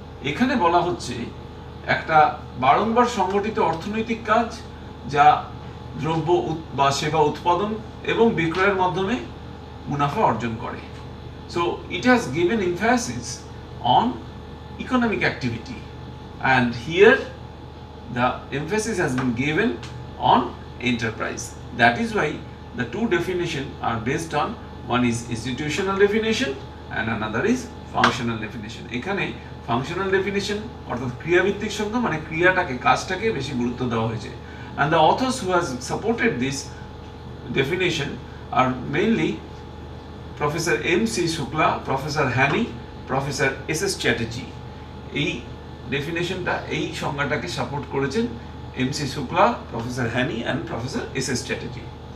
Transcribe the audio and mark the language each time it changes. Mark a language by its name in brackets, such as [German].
[Bangla] এখানে বলা হচ্ছে একটা বারংবার সংগঠিত অর্থনৈতিক কাজ যা দ্রব্য বা সেবা উৎপাদন এবং বিক্রয়ের মাধ্যমে মুনাফা অর্জন করে। [English] So it has given emphasis on economic activity, and here the emphasis has been given on enterprise. That is why the two definitions are based on, one is institutional definition and another is functional definition. [Bangla] এখানে functional definition অর্থাৎ ক্রিয়াভিত্তিক সংজ্ঞা, মানে ক্রিয়াটাকে, কাজটাকে বেশি গুরুত্ব দেওয়া হয়েছে। [English] And the authors who has supported this definition are mainly Professor M.C. Shukla, Professor Hani, Professor S.S. Chatterjee. [Bangla] এই ডেফিনেশনটা, এই সংজ্ঞাটাকে সাপোর্ট করেছেন M.C. Shukla, Professor Hani and Professor S.S. Chatterjee.